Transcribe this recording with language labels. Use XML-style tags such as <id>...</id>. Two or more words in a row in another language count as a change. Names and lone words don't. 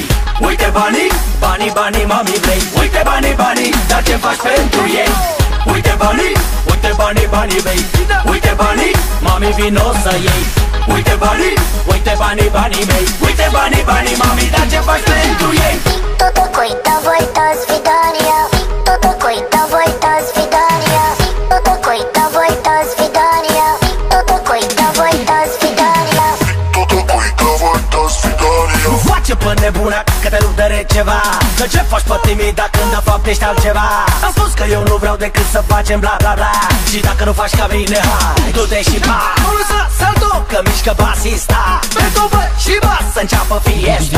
<ro>Uite banii, banii, banii, mami vrei. Uite banii, banii, dar ce faci pentru ei? Uite banii, uite banii, banii vrei. Uite banii, mami vino să iei. Uite banii, uite banii, banii mei. Uite banii, banii, mami, dar ce faci pentru ei?</ro> <ru>Кто такой? Давай до свидания. Кто такой? Давай до свидания. Кто такой? Давай до свидания. Кто такой? Давай до свидания. Кто такой? Давай до свидания.</ru> <ro>Nu face pe nebuna că te rupere ceva. Că ce faci pe timida când de fapt ești altceva? Am spus că eu nu vreau decât să facem bla bla bla. Și dacă nu faci ca mine, hai, du-te și ba. Nu lăsa salto, că mișcă basista. Pe tobă și bas să înceapă fiesta.</ro>